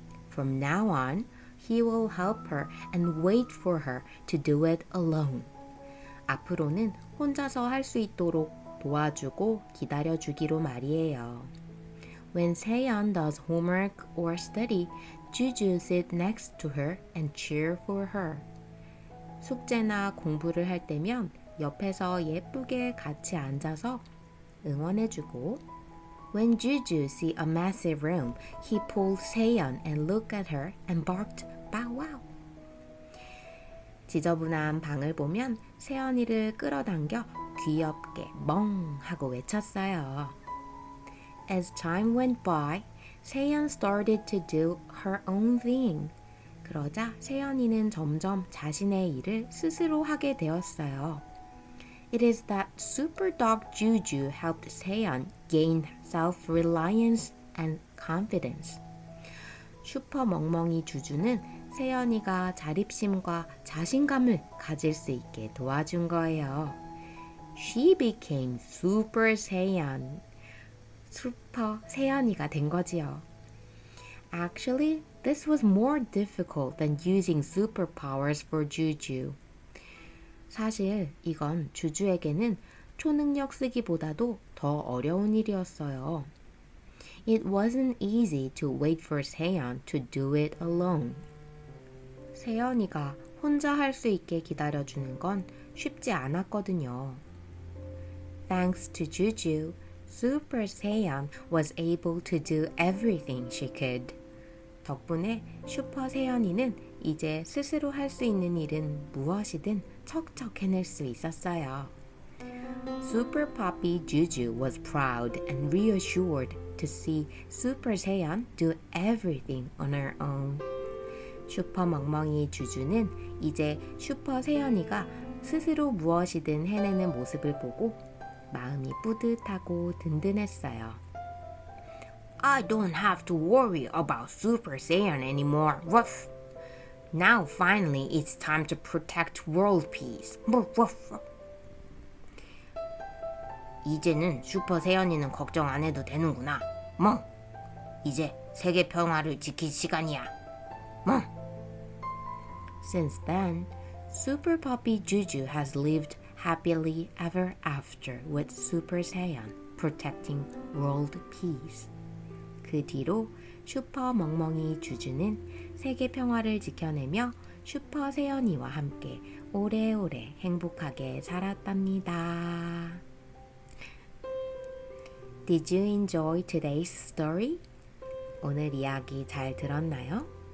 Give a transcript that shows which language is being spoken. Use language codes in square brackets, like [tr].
[en] From now on, he will help her and wait for her to do it alone. [ko] 앞으로는 혼자서 할 수 있도록 도와주고 기다려주기로 말이에요. [en] When Seon does homework or study, Juju sit next to her and cheer for her. [ko] 숙제나 공부를 할 때면 옆에서 예쁘게 같이 앉아서 응원해주고 [en] When Juju see a massive room, he pulled Seon and looked at her and barked, bow wow. [ko] 지저분한 방을 보면 세연이를 끌어당겨 귀엽게 멍 하고 외쳤어요. [en] As time went by, 세연 started to do her own thing. [ko] 그러자 세연이는 점점 자신의 일을 스스로 하게 되었어요. [en] It is that super dog Juju helped Seon gain self-reliance and confidence. [ko] 슈퍼 멍멍이 주주는 세연이가 자립심과 자신감을 가질 수 있게 도와준 거예요. [en] She became Super Seon. [ko] 슈퍼 세연이가 된 거지요. [en] Actually, this was more difficult than using superpowers for Juju. [ko] 사실 이건 주주에게는 초능력 쓰기보다도 더 어려운 일이었어요. [en] It wasn't easy to wait for Seon to do it alone. [ko] 세연이가 혼자 할 수 있게 기다려주는 건 쉽지 않았거든요. [en] Thanks to Juju, Super Seon was able to do everything she could. [ko] 덕분에 슈퍼 세연이는 이제 스스로 할 수 있는 일은 무엇이든 척척 해낼 수 있었어요. [en] Super Puppy Juju was proud and reassured to see Super Seon do everything on her own. [ko] 슈퍼 멍멍이 주주는 이제 슈퍼 세연이가 스스로 무엇이든 해내는 모습을 보고 마음이 뿌듯하고 든든했어요. [en] I don't have to worry about Super Saiyan anymore. Ruff. Now finally it's time to protect world peace. Ruff. [ko] 이제는 슈퍼 세연이는 걱정 안 해도 되는구나. 멍. 이제 세계 평화를 지킬 시간이야. 멍. [en] Since then, Super Puppy Juju has lived happily ever after with Super Saiyan, protecting world peace. [ko] 그 뒤로 슈퍼 멍멍이 주주는 세계 평화를 지켜내며 슈퍼 세연이와 함께 오래오래 행복하게 살았답니다. [en] Did you enjoy today's story? [ko] 오늘 이야기 잘 들었나요?